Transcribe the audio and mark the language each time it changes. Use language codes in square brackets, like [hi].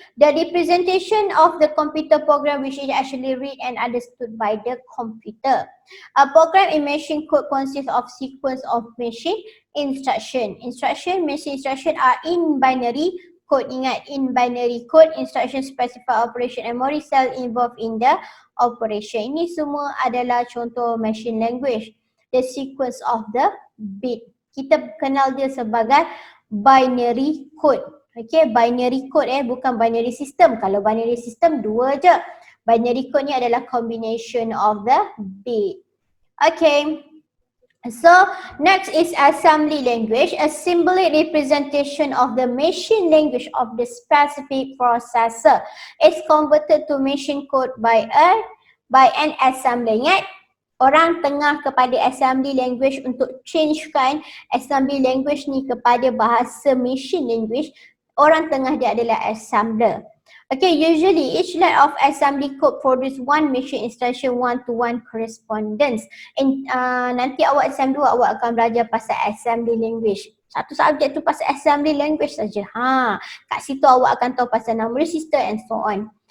[en] The representation of the computer program which is actually read and understood by the computer. A program in machine code consists of sequence of machine instruction. Machine instruction are in binary code. Ingat, in binary code, instruction specify operation and memory cell involved in the operation. [ms] Ini semua adalah contoh [en] machine language. The sequence of the bit. [ms] Kita kenal dia sebagai binary code. Okay, binary code bukan binary system. Kalau binary system dua je. [en] Binary code [ms] ni adalah [en] combination of the bit. Okay. So next is assembly language, a symbolic representation of the machine language of the specific processor. It's converted to machine code by an assembler. [ms] Ingat, orang tengah kepada assembly language untuk changekan assembly language ni kepada bahasa machine language. Orang tengah dia adalah assembler. [en] Okay, usually each line of assembly code produce one machine instruction one-to-one correspondence. [ms] And nanti awak SEM 2 awak akan belajar pasal assembly language. Satu subjek tu pasal assembly language saja. Kat situ awak akan tahu pasal number system [en] and so on.